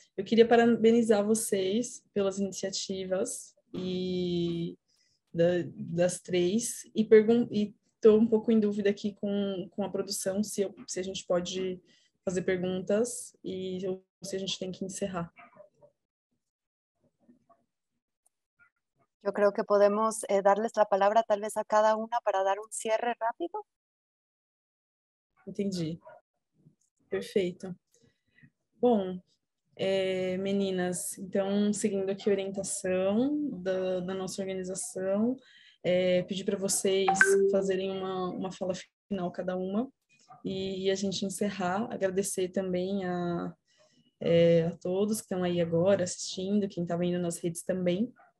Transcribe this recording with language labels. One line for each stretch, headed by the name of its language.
Portuguese: Eu queria parabenizar vocês pelas iniciativas e das 3, e estou um pouco em dúvida aqui com a produção se a gente pode fazer perguntas ou se a gente tem que encerrar.
Spanish: Yo creo que podemos darles la palabra tal vez a cada una para dar un cierre rápido.
Portuguese: Entendi. Perfeito. Bom, meninas, então, seguindo aqui a orientação da nossa organização, pedir para vocês fazerem uma fala final cada uma, e a gente encerrar, agradecer também a todos que estão aí agora assistindo, quem está vendo nas redes também.